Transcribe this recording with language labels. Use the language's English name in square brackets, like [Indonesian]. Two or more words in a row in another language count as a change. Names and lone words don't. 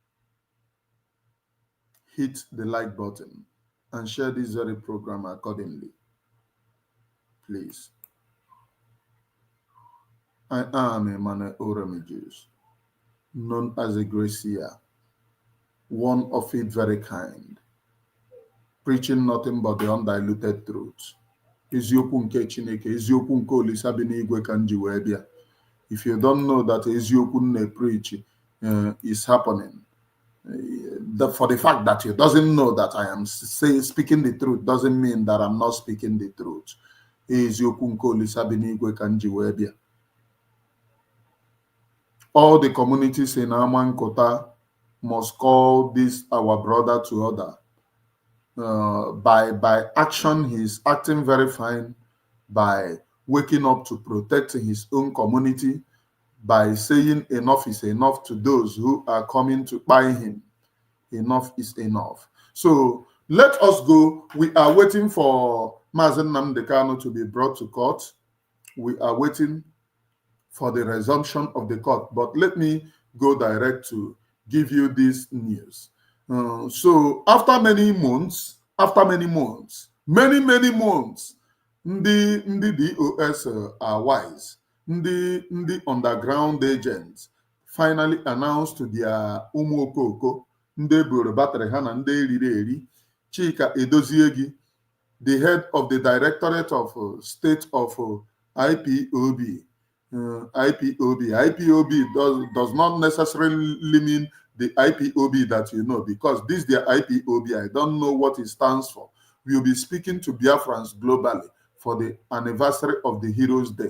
[English] Hit the like button and share this very program accordingly, please. I am Emmanuel Oremijus, known as a Gracia, one of it very kind, preaching nothing but the undiluted truth. [Igbo] Eziokwu nke Chineke, eziokwu nke Olisa bi n'igwe ka nji wee bịa. [English] If you don't know that [Igbo] eziokwu nne [English] preach is happening, for the fact that you doesn't know that I am speaking the truth doesn't mean that I'm not speaking the truth. [Igbo] Eziokwu nke Olisa bi n'igwe ka nji wee bịa. [English] All the communities in Amankota must call this our brother to order. by action, he's acting very fine by waking up to protect his own community, by saying enough is enough to those who are coming to buy him. Enough is enough. So let us go. We are waiting for mazi nnamdi Kanu to be brought to court. We are waiting for the resumption of the court. But let me go direct to give you this news. So many months, ndị DOS are wise. [Igbo] Ndị [English] underground agents finally announced to their [Igbo] ụmụ okoko, ndị buru batrị ha na ndị eriri eri. [English] Chika Edoziegi, the head of the Directorate of State of IPOB. IPOB does not necessarily mean the IPOB that you know, because this their IPOB, I don't know what it stands for. We will be speaking to Biafrans globally for the anniversary of the Heroes Day.